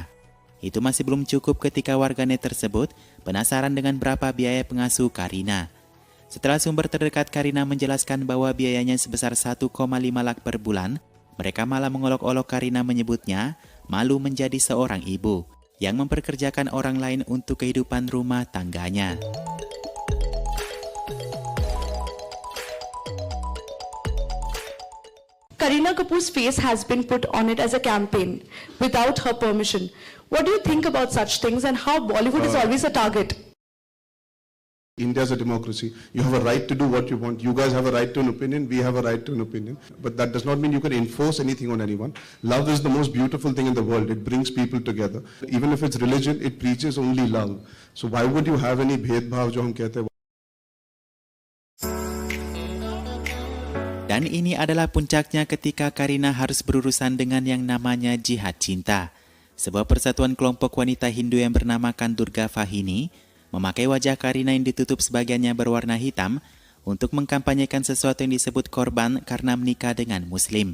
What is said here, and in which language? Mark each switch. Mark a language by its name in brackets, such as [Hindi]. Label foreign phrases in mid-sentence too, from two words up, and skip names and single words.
[Indonesian] Itu masih belum cukup ketika warganet tersebut penasaran dengan berapa biaya pengasuh Kareena. Setelah sumber terdekat Kareena menjelaskan bahwa biayanya sebesar 1,5 lakh per bulan, mereka malah mengolok-olok Kareena menyebutnya malu menjadi seorang ibu yang memperkerjakan orang lain untuk kehidupan rumah tangganya. [English] Kareena Kapoor's face has been put on it as a campaign without her permission. What do you think about such things and how Bollywood is always a target? India is a democracy. You have a right to do what you want. You guys have a right to an opinion. We have a right to an opinion. But that does not mean you can enforce anything on anyone. Love is the most beautiful thing in the world. It brings people together. Even if it's religion, it preaches only love. So why would you have any [Hindi] भेदभाव जो हम कहते हैं? [Indonesian] Dan ini adalah puncaknya ketika Kareena harus berurusan dengan yang namanya jihad cinta. Sebuah persatuan kelompok wanita Hindu yang bernamakan Durga Vahini memakai wajah Kareena yang ditutup sebagiannya berwarna hitam untuk mengkampanyekan sesuatu yang disebut korban karena menikah dengan Muslim.